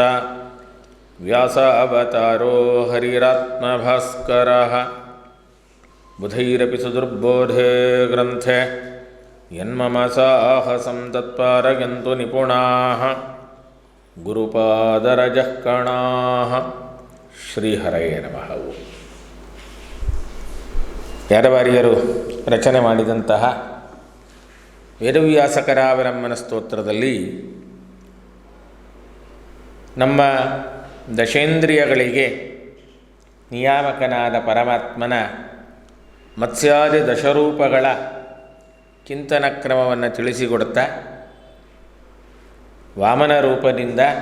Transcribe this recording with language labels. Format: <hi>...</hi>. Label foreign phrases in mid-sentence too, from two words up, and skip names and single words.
<sa>ವ್ಯಾಸಾವತಾರೋ ಹರಿರಾತ್ಮಭಾಸ್ಕರಃ ಬುಧೈರಪಿ ಸುದುರ್ಬೋಧೇ ಗ್ರಂಥೆ ಯನ್ಮಮ ಸಾಹಸಂ ತತ್ಪಾರಯಂತು ನಿಪುಣಾಃ ಗುರುಪಾದರಜಃ ಕಣಾಃ. ಶ್ರೀಹರಯೇ ನಮಃ.</sa> <kn>ಯಾದವಾರ್ಯರು ರಚನೆ ಮಾಡಿದಂತಹ ವೇದವ್ಯಾಸಕರಾವಲಂಬನ ಸ್ತೋತ್ರದಲ್ಲಿ ನಮ್ಮ ದಶೇಂದ್ರಿಯಗಳಿಗೆ ನಿಯಾಮಕನಾದ ಪರಮಾತ್ಮನ ಮತ್ಸ್ಯಾದಿ ದಶರೂಪಗಳ ಚಿಂತನ ಕ್ರಮವನ್ನು ತಿಳಿಸಿಕೊಡುತ್ತಾ ವಾಮನ ರೂಪದಿಂದ</kn>